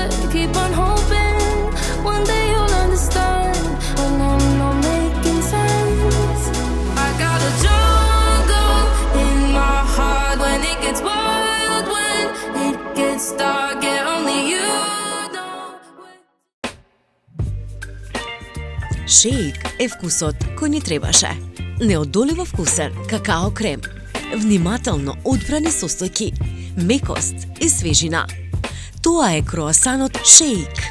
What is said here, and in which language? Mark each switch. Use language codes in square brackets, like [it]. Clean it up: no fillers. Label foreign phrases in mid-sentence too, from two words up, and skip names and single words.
[en] Keep on hoping one day you'll understand when I'm not making sense. I got a jungle in my heart when it gets wild, when it gets dark, yeah, only you know. [mk] Шеик е вкусот кој ни требаше. Неодоливо вкусен какао крем. Внимателно одбрани состојки, мекост и свежина. Тоа е круасанот Шеик.